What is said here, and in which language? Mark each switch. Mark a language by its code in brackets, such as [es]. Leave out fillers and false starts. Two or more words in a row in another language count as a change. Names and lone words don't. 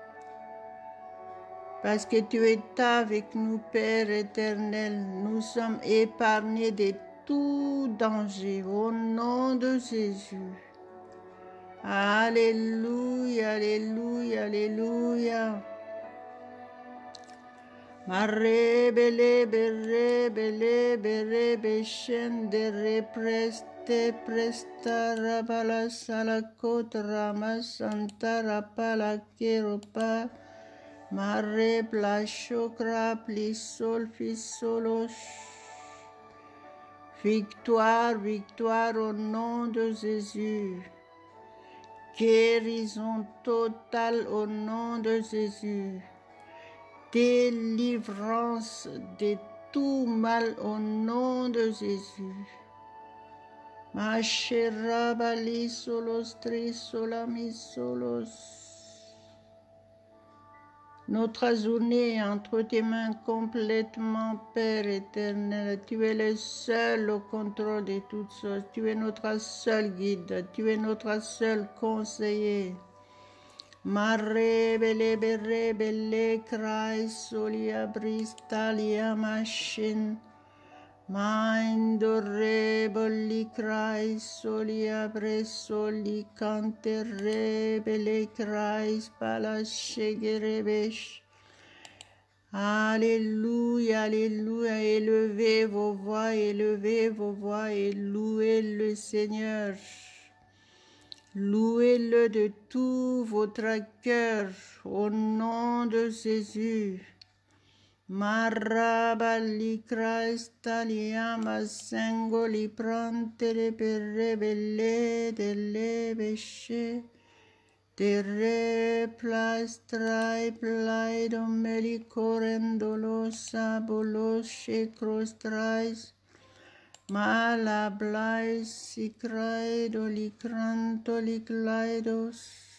[fr] Parce que tu es avec nous, Père éternel, nous sommes épargnés de tout danger au nom de Jésus. Alléluia, alléluia, alléluia. Marebele, berebele, berebe, shende, represte, presta, rabala, salakot, ramasanta, rapala, keropa. Mare plachokra plisol fisolos. Victoire, victoire au nom de Jésus. Guérison totale au nom de Jésus. Délivrance de tout mal au nom de Jésus. Macherabali solos trisolami solos. Notre journée est entre tes mains complètement, Père éternel. Tu es le seul au contrôle de toutes choses. Tu es notre seul guide. Tu es notre seul conseiller. Mare bele bere bele cry solia bristalia machine. Mindore boli cry solia bresoli cantere bele cry palachegerebesh. Alléluia, alléluia, élevez vos voix et louez le Seigneur. Louez-le de tout votre cœur au nom de Jésus. Marabali Christalia Masengoli Prantere Perebele de Lebeche de Replastrai Plaido Melicorendolosa Boloshe Crostrais Malablais Sicraido Licranto Liclaidos